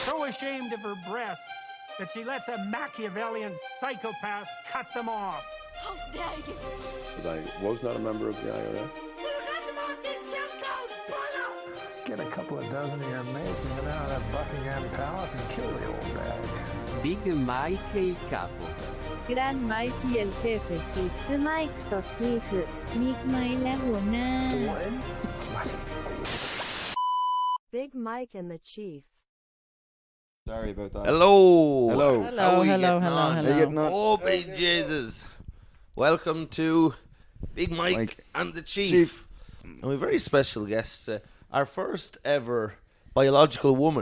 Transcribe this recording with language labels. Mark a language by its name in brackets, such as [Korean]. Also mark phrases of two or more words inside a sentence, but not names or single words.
[English] ashamed of her breasts that she lets a Machiavellian psychopath cut them off. How dare you? But I was not a member of the IRA. Get a couple of dozen of your mates and get out of that Buckingham Palace and kill the old bag. [Italian] Big Mike il capo. [Spanish] Gran Mikey el jefe [Thai] บิ๊กไมค์ต่อชีฟมิกไมค์และหัวหน้า [English] Big Mike and the Chief. Sorry about that. Hello. Hello. How are you hello, getting hello, on? hello. How you getting on? Oh, big Jesus. Welcome to Big Mike and the Chief. And we have a very special guest. Our first ever biological woman.